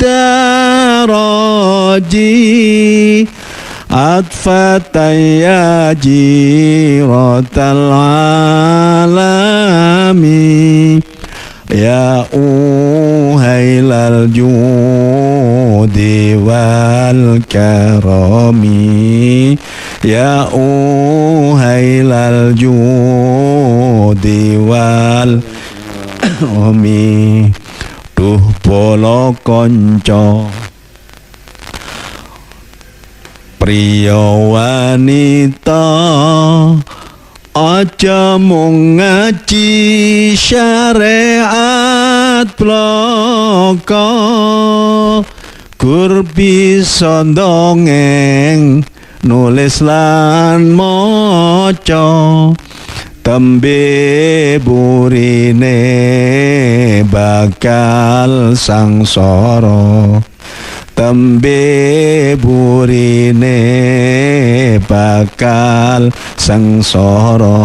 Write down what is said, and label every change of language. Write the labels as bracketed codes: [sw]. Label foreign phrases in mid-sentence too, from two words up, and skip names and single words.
[ar] درجي عطفة يا جيرة العلم يا أهيل الجود والكرم يا أهيل الجود والكرم, ya uhailal judi wal karami. [jv] Duh bolo konco priya wanita, aja mung ngaji syariat bloko, gur bisa ndongeng nulis lan maca, tembe burine bakal sangsara, tembe burine bakal sangsara.